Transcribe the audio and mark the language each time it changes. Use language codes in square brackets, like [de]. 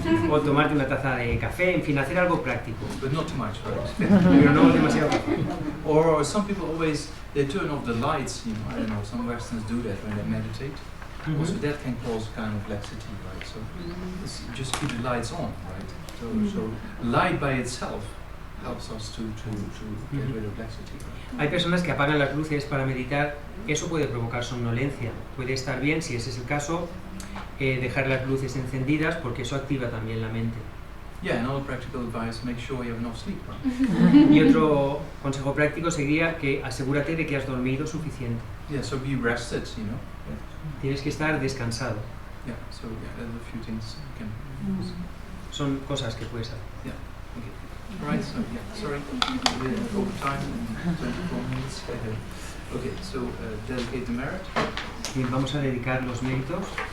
[es] O tomarte una taza de café, en fin, hacer algo práctico. [en] But not too much, right? [es] Pero no demasiado café. [en] Or some people always, they turn off the lights, you know, I don't know, some Westerns do that when they meditate. Also that can cause kind of laxity, right? So just keep the lights on, right? So light by itself helps us to get rid of laxity. Right? [es] Hay personas que apagan las luces para meditar, eso puede provocar somnolencia. Puede estar bien, si ese es el caso, dejar las luces encendidas porque eso activa también la mente. [en] Yeah, and other practical advice, make sure you have enough sleep, right? [es] Y otro consejo práctico sería que asegúrate de que has dormido suficiente. [en] Yeah, so be rested, you know. [es] Tienes que estar descansado. [en] Yeah, so yeah, there's a few things you can use. [es] Son cosas que puedes hacer. [en] Yeah, okay. Alright, so yeah, sorry, we're over time, 24 minutes. Okay, so dedicate the merit. [es] Bien, vamos a dedicar los méritos.